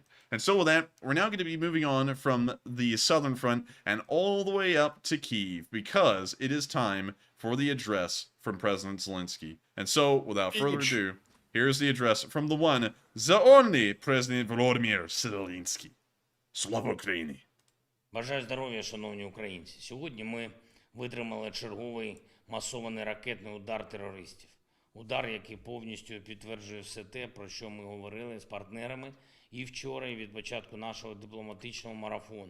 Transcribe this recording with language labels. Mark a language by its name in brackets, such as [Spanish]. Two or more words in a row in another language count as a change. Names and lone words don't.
[English] And so with that, we're now going to be moving on from the southern front and all the way up to Kyiv, because it is time for the address from President Zelenskyy. And so, without further ado, here's the address from the one, the only President Volodymyr Zelenskyy. [Ukrainian] Слава Україні! Бажаю здоров'я, шановні українці. Сьогодні ми витримали черговий масований ракетний удар терористів. Удар, який повністю підтверджує все те, про що ми говорили з партнерами і вчора, і від початку нашого дипломатичного марафону.